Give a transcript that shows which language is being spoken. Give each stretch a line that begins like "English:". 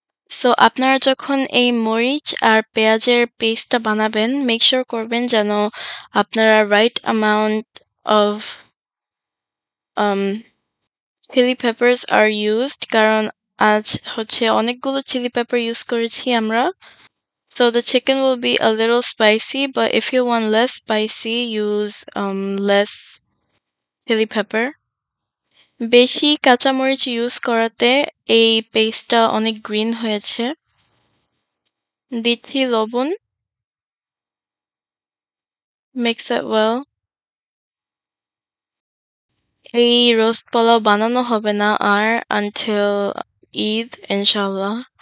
Bangla: So আপনারা যখন এই মরিচ আর পেঁয়াজের পেস্টটা বানাবেন,
English: make sure
Bangla: করবেন যেন আপনারা
English: right amount of chilli peppers are used,
Bangla: কারণ আজ অনেকগুলো চিলি পেপার ইউজ করেছি আমরা।
English: So the chicken will be a little spicy, but if you want less spicy, use less chili pepper.
Bangla: বেশি কাঁচামরিচ ইউজ করাতে এই পেস্টটা অনেক গ্রিন হয়েছে। দিচ্ছি লবণ,
English: Mix it well.
Bangla: এই রোস্ট পোলাও বানানো হবে না আর
English: until
Bangla: ঈদ ইনশাল্লাহ।